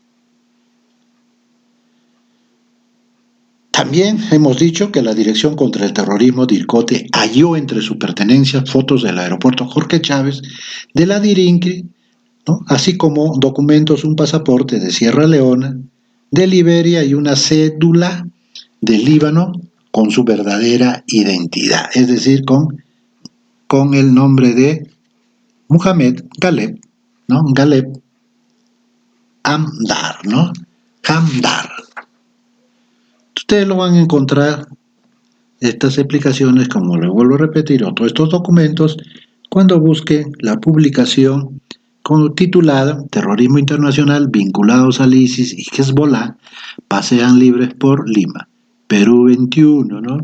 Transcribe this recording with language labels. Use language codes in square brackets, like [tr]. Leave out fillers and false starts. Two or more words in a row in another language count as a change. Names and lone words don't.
[es] También hemos dicho que la Dirección contra el Terrorismo DIRCOTE halló entre sus pertenencias fotos del aeropuerto Jorge Chávez, de la DIRINCRI, ¿no?, así como documentos, un pasaporte de Sierra Leona, de Liberia y una cédula de Líbano con su verdadera identidad, es decir, con el nombre de Muhammad Galeb, ¿no? Galeb Amdar, ¿no? Hamdar. Ustedes lo van a encontrar, estas explicaciones, como les vuelvo a repetir, o todos estos documentos, cuando busquen la publicación titulada Terrorismo Internacional vinculados al ISIS y Hezbollah pasean libres por Lima, Perú 21, ¿no?